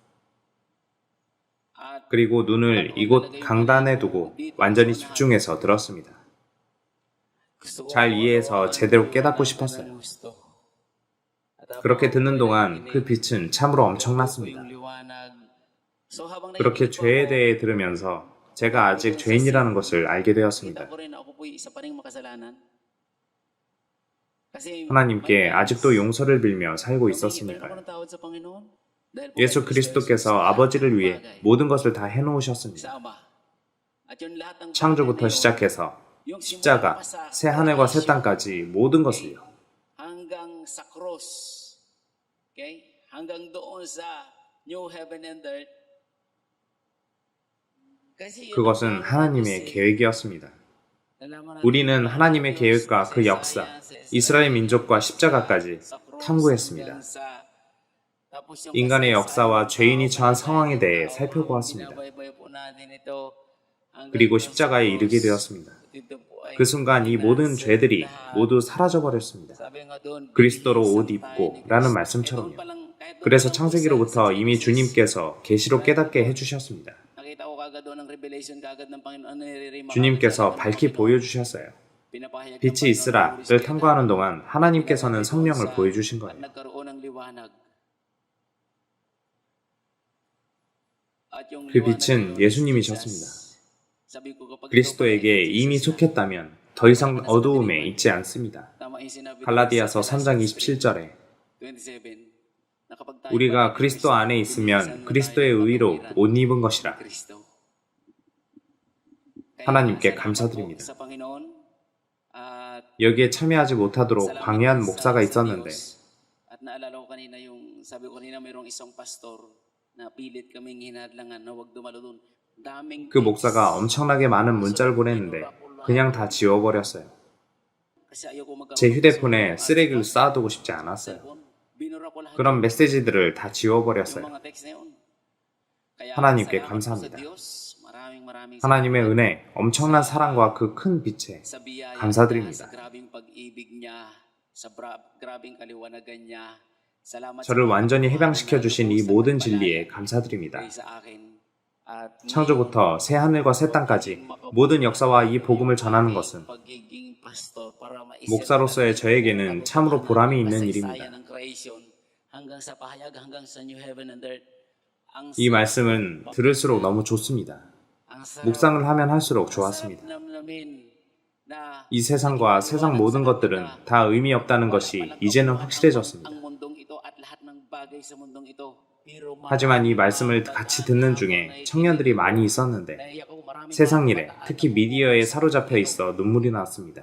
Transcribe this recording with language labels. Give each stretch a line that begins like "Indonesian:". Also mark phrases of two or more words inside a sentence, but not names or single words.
Korean: 그리고 눈을 이곳 강단에 두고 완전히 집중해서 들었습니다. 잘 이해해서 제대로 깨닫고 싶었어요. 그렇게 듣는 동안 그 빛은 참으로 엄청났습니다. 그렇게 죄에 대해 들으면서 제가 아직 죄인이라는 것을 알게 되었습니다.
Filipino: Kita ko rin ako po'y isa pa ring makasalanan. Kasi
Korean: 하나님께
Filipino: may
Korean: 아직도
Filipino: times,
Korean: 용서를 빌며 살고
Filipino: humingi pa rin ako
Korean: 있었으니까요.
Filipino: ng tawad sa Panginoon. Dahil po
Korean: 예수
Filipino: kay Kristo
Korean: 그리스도께서
Filipino: Jesus,
Korean: 아버지를
Filipino: lahat ng
Korean: 위해
Filipino: bagay
Korean: 모든 것을 다 해놓으셨습니다.
Filipino: sa Ama. At yung lahat ng bagay
Korean: 창조부터
Filipino: na yun,
Korean: 시작해서
Filipino: yung simula
Korean: 십자가,
Filipino: pa sa
Korean: 새 하늘과 새
Filipino: creation,
Korean: 땅까지 모든 것을요.
Filipino: hanggang sa cross, okay? Hanggang doon sa
English: new heaven and earth.
Filipino: Kasi yun ang
Korean: 그것은
Filipino: plano ng
Korean: 하나님의
Filipino: Diyos eh.
Korean: 계획이었습니다.
Filipino: Nalaman natin
Korean: 우리는
Filipino: yung plano
Korean: 하나님의
Filipino: ng Diyos
Korean: 계획과
Filipino: sa
Korean: 그 역사,
Filipino: Isaiah, sa
Korean: 이스라엘
Filipino: Israel,
Korean: 민족과 십자가까지
Filipino: sa cross,
Korean: 탐구했습니다.
Filipino: hanggang sa- tapos yung
Korean: 인간의
Filipino: kasaysayan
Korean: 역사와
Filipino: ng
Korean: 죄인이
Filipino: tao,
Korean: 처한 상황에 대해
Filipino: tao,
Korean: 살펴보았습니다.
Filipino: binabaybay po natin ito hanggang
Korean: 그리고
Filipino: doon sa
Korean: 십자가에
Filipino: cross.
Korean: 이르게 되었습니다.
Filipino: Dito po ay
Korean: 그 순간 이 모든 죄들이
Filipino: lahat.
Korean: 모두 사라져버렸습니다.
Filipino: 사bi nga doon,
Korean: 그리스도로 옷
Filipino: 비nisang
Korean: 입고
Filipino: tayo ni
Korean: 라는
Filipino: Kristo.
Korean: 말씀처럼요.
Filipino: doon pa lang, kahit doon
Korean: 그래서
Filipino: pa lang
Korean: 창세기로부터
Filipino: sa
Korean: 이미
Filipino: Genesis,
Korean: 주님께서 계시로 깨닫게 해주셨습니다.
Filipino: nakita ko kagad doon ang revelation kagad ng Panginoon. Ano nire-remark
Korean: 주님께서
Filipino: ng
Korean: 밝히
Filipino: Panginoon?
Korean: 보여주셨어요.
Filipino: Pinapahayag ng
Korean: 빛이
Filipino: Panginoon ng
Korean: 있으라를
English: Holy Spirit
Korean: 탐구하는
Filipino: na
Korean: 동안 하나님께서는
Filipino: pinapahayag
Korean: 성령을
Filipino: doon sa-
Korean: 보여주신
Filipino: at
Korean: 거예요.
Filipino: nagkaroon ng liwanag. At yung
Korean: 그
Filipino: liwanag
Korean: 빛은
Filipino: na yun,
Korean: 예수님이셨습니다.
Filipino: sabi ko, kapag ikaw
Korean: 그리스도에게
Filipino: pa rin
Korean: 이미
Filipino: Jesus na,
Korean: 속했다면 더 이상 어두움에 있지 않습니다.
Filipino: tama yung sinabi doon
Korean: 갈라디아서
Filipino: sa
Korean: 3장
Filipino: Galatians
Korean: 27절에
Filipino: 27, na kapag tayo
Korean: 우리가
Filipino: pa rin
Korean: 그리스도
Filipino: Kristo,
Korean: 안에
Filipino: binihisan
Korean: 있으면
Filipino: na
Korean: 그리스도의
Filipino: tayo ng
Korean: 의로
Filipino: kapangyarihan
Korean: 옷 입은
Filipino: ni
Korean: 것이라.
Filipino: Kristo. Kaya
Korean: 하나님께
Filipino: salamat
Korean: 감사드립니다.
Filipino: po sa Panginoon at
Korean: 여기에 참여하지 못하도록
Filipino: salamat
Korean: 방해한
Filipino: din
Korean: 목사가
Filipino: sa
Korean: 있었는데
Filipino: Diyos. At naalala ko kanina yung, sabi ko kanina mayroong isang pastor na pilit kaming hinadlangan na wag dumalo doon. Daming
Korean: 그 목사가 엄청나게 많은 문자를 보냈는데 그냥 다 지워버렸어요.
Filipino: kasi ayoko magkaroon
Korean: 제
Filipino: ng
Korean: 휴대폰에
Filipino: cellphone.
Korean: 쓰레기를 쌓아두고 싶지 않았어요.
Filipino: Binura ko lahat
Korean: 그런
Filipino: yung
Korean: 메시지들을 다 지워버렸어요.
Filipino: mga text na yun. Kaya
Korean: 하나님께
Filipino: salamat po
Korean: 감사합니다.
Filipino: sa Diyos. 마raming
Korean: 하나님의
Filipino: salamat
Korean: 은혜, 엄청난 사랑과 그 큰 빛에
Filipino: sa biyaya
Korean: 감사드립니다.
Filipino: niya, sa grabing pag-ibig niya, sa grabing kaliwanagan niya. Salamat
Korean: 저를
Filipino: sa
Korean: 완전히
Filipino: pagmamahal
Korean: 해방시켜
Filipino: na
Korean: 주신 이
Filipino: lubos na
Korean: 모든
Filipino: pagpalaya
Korean: 진리에 감사드립니다.
Filipino: kayo sa akin. At
Korean: 창조부터 새 하늘과 새 땅까지 모든 역사와 이 복음을 전하는 것은
Filipino: pagiging pastor para maisip
Korean: 목사로서의
Filipino: natin
Korean: 저에게는
Filipino: ang
Korean: 참으로
Filipino: katotohanan
Korean: 보람이
Filipino: ng
Korean: 있는
Filipino: kasaysayan
Korean: 일입니다.
Filipino: ng creation hanggang sa pahayag hanggang sa
English: new heaven and earth.
Filipino: Ang
Korean: 이 말씀은 들을수록 너무 좋습니다.
Filipino: ang sarap
Korean: 묵상을 하면 할수록 좋았습니다.
Filipino: namnamin na
Korean: 이 세상과 세상 모든 것들은 다 의미 없다는 것이 이제는 확실해졌습니다.
Filipino: ang mundong ito at lahat ng bagay sa mundong ito. Pero
Korean: 하지만 이 말씀을 같이 듣는 중에 청년들이 많이 있었는데
Filipino: naiyak ako, maraming
Korean: 세상
Filipino: mga
Korean: 일에
Filipino: kabataan
Korean: 특히
Filipino: na
Korean: 미디어에 사로잡혀 있어 눈물이 났습니다.